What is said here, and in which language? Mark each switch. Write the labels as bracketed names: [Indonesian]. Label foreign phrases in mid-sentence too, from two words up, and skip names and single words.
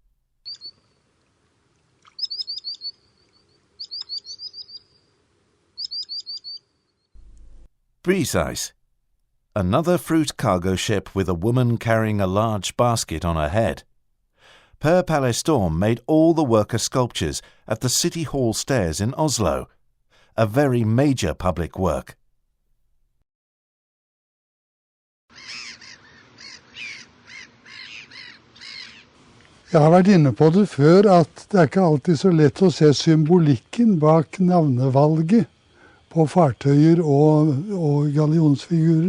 [English] Breeze. Another fruit cargo ship with a woman carrying a large basket on her head. Per Palle Storm made all the worker sculptures at the City Hall stairs in Oslo, a very major public work. [Norwegian] Jeg har vært inne på det før at det er ikke alltid så lett å se symbolikken bak navnevalget på fartøyer og gallionsfigurer.